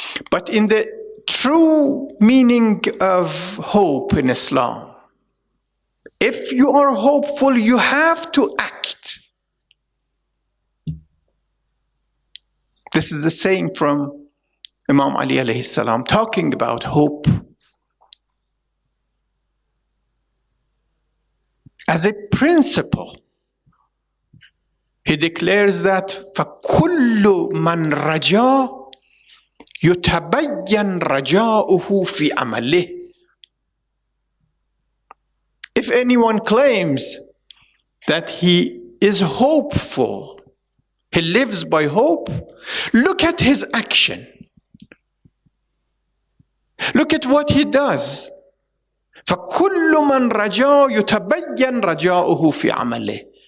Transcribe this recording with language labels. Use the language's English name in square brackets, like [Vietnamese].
[English] But in the true meaning of hope in Islam, if you are hopeful, you have to act. This is a saying from Imam Ali alayhi salam, talking about hope as a principle. He declares that [Arabic] فَكُلُّ مَنْ رَجَى يُتَبَيَّنْ رَجَاؤُهُ فِي عَمَلِهِ. [English] If anyone claims that he is hopeful, he lives by hope, look at his action. Look at what he does. [Arabic] فَكُلُّ مَنْ رَجَى يُتَبَيَّنْ رَجَاؤُهُ فِي عَمَلِهِ.